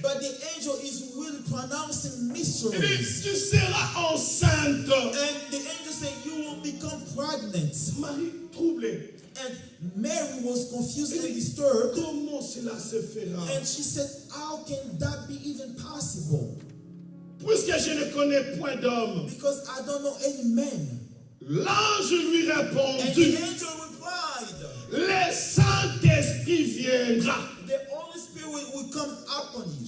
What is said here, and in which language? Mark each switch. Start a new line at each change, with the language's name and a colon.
English: But the angel is really pronouncing
French: Il dit,
English: mysteries.
French: tu seras enceinte.
English: And the angel said, you will become pregnant.
French: Marie troublée.
English: And Mary was confused and disturbed.
French: Comment cela se fera?
English: And she said, how can that be even possible?
French: Puisque je ne connais point d'homme.
English: Because I don't know any men.
French: L'ange lui
English: And the
French: répondit,
English: angel replied,
French: le Saint-Esprit viendra
English: the Holy Spirit will come upon you,